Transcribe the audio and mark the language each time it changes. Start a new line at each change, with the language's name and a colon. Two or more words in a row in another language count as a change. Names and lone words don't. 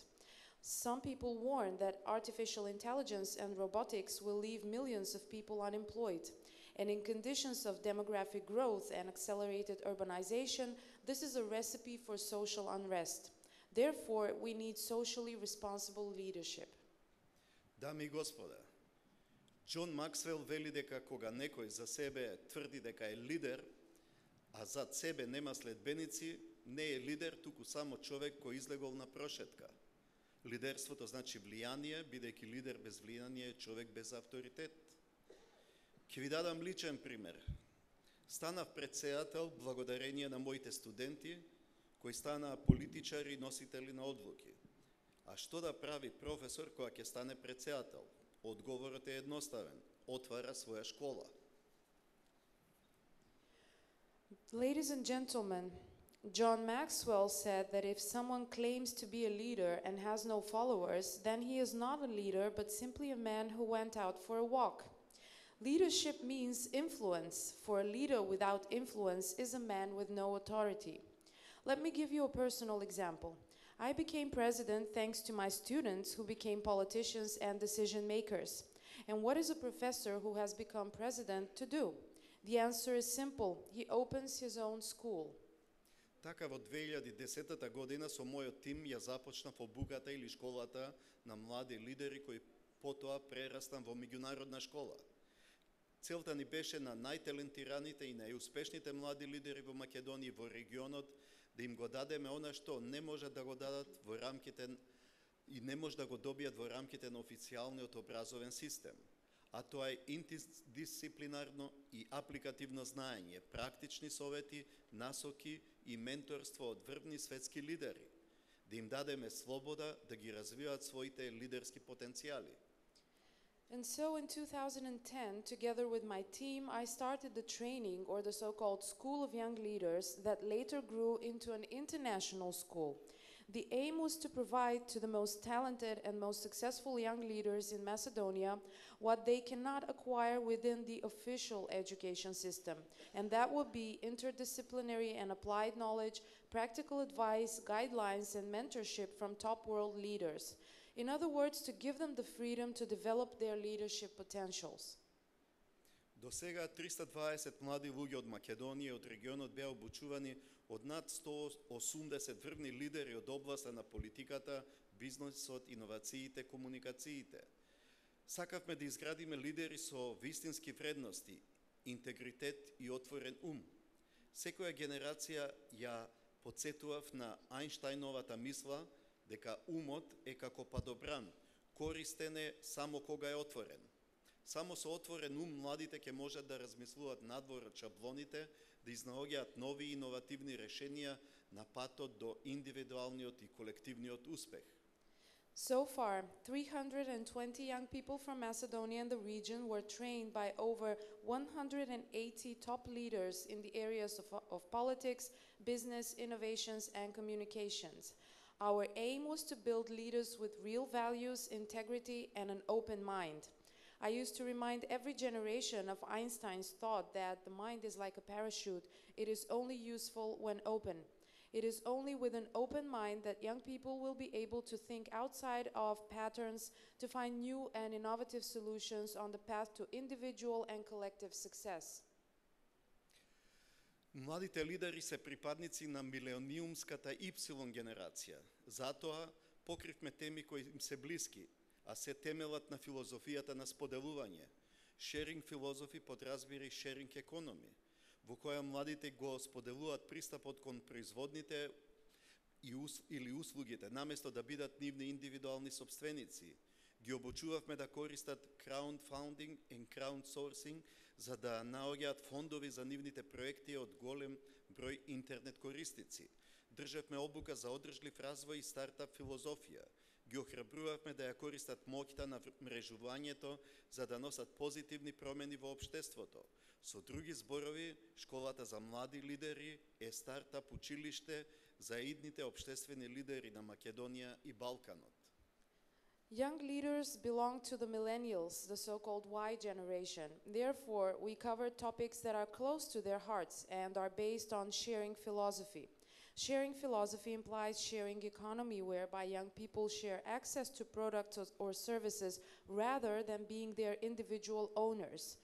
English: Some people warn that artificial intelligence and robotics will leave millions of people unemployed. And in conditions of demographic growth and accelerated urbanization, this is a recipe for social unrest. Therefore, we need socially responsible leadership.
Macedonian: Дами и господа, Џон Максвел вели дека кога некој за себе тврди дека е лидер, а зад себе нема следбеници, не е лидер, туку само човек кој излегол на прошетка. Лидерството значи влијание, бидејќи лидер без влијание е човек без авторитет. Ќе ви дадам личен пример. Станав председател благодарение на моите студенти, кои станаа политичари и носители на одлуки. А што да прави професор кога ќе стане председател? Одговорот е едноставен. Отвара своја школа.
English: Ladies and gentlemen, John Maxwell said that if someone claims to be a leader and has no followers, then he is not a leader, but simply a man who went out for a walk. Leadership means influence. For a leader without influence is a man with no authority. Let me give you a personal example. I became president thanks to my students who became politicians and decision makers. And what is a professor who has become president to do? The answer is simple. He opens his own school.
Macedonian: Така во 2010 година со мојот тим ја започнав обуката или школата на млади лидери кои потоа прерастам во меѓународна школа. Целта ни беше на најталентираните и најуспешните млади лидери во Македонија и во регионот да им го дадеме она што не може да го дадат во рамките и не може да го добијат во рамките на официјалниот образовен систем. А тоа е интердисциплинарно и апликативно знаење, практични совети, насоки и менторство од врвни светски лидери, да им дадеме слобода да ги развиваат своите лидерски потенцијали.
English: And so in 2010, together with my team, I started the training, or the so-called School of Young Leaders, that later grew into an international school. The aim was to provide to the most talented and most successful young leaders in Macedonia what they cannot acquire within the official education system, and that would be interdisciplinary and applied knowledge, practical advice, guidelines, and mentorship from top world leaders. In other words, to give them the freedom to develop their leadership potentials.
Macedonian: До сега 320 млади луѓе од Македонија и од регионот беа обучувани од над 180 врвни лидери од областа на политиката, бизнисот, иновациите, комуникациите. Сакавме да изградиме лидери со вистински вредности, интегритет и отворен ум. Секоја генерација ја подсетував на Ајнштајновата мисла дека умот е како падобран, користен е само кога е отворен. Само со отворен ум младите ќе можат да размислуваат надвор од шаблоните, да изнаоѓаат нови и иновативни решенија на патот до индивидуалниот и колективниот успех.
English: So far, 320 young people from Macedonia and the region were trained by over 180 top leaders in the areas of politics, business, innovations, and communications. Our aim was to build leaders with real values, integrity, and an open mind. I used to remind every generation of Einstein's thought that the mind is like a parachute. It is only useful when open. It is only with an open mind that young people will be able to think outside of patterns to find new and innovative solutions on the path to individual and collective success.
Macedonian: Младите лидери се припадници на милениумската Y генерација. Затоа покривме теми кои им се блиски, а се темелат на филозофијата на споделување.
English: Sharing philosophy подразбира sharing economy,
Macedonian: во која младите го споделуваат пристапот кон производните или услугите, наместо да бидат нивни индивидуални собственици. Ги обучувавме да користат crowdfunding и crowdsourcing за да наоѓаат фондови за нивните проекти од голем број интернет корисници. Државме обука за одржлив развој и стартап филозофија. Ги охрабрувавме да ја користат моќта на мрежувањето за да носат позитивни промени во општеството. Со други зборови, школата за млади лидери е стартап училиште за идните општествени лидери на Македонија и Балканот.
English: Young leaders belong to the millennials, the so-called Y generation. Therefore, we cover topics that are close to their hearts and are based on sharing philosophy. Sharing philosophy implies sharing economy, whereby young people share access to products or services rather than being their individual owners.